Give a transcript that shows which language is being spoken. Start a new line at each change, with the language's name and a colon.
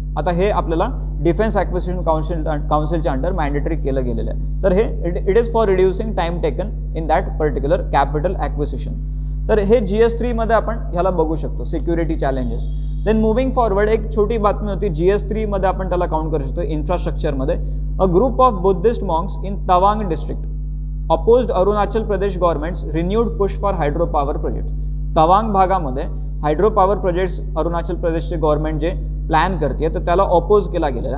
Marathi: आता हे आपल्याला डिफेन्स ॲक्विजिशन काउन्सिलच्या अंडर मॅन्डेटरी केलं गेलेलं आहे.
English: तर हे it is for reducing time taken in that particular capital acquisition.
Marathi: तर हे GS3 मध्ये आपण ह्याला बघू शकतो security challenges.
English: then moving forward
Marathi: एक छोटी बातमी होती GS3 मध्ये आपण त्याला काउंट करू शकतो इन्फ्रास्ट्रक्चरमध्ये.
English: A group of Buddhist monks in Tawang district opposed Arunachal Pradesh government's renewed push for hydro power project.
Marathi: Tawang भागामध्ये हायड्रो पॉवर प्रोजेक्ट्स अरुणाचल प्रदेशचे गव्हर्नमेंट जे प्लॅन करते तर त्याला ऑपोज केला गेलेला.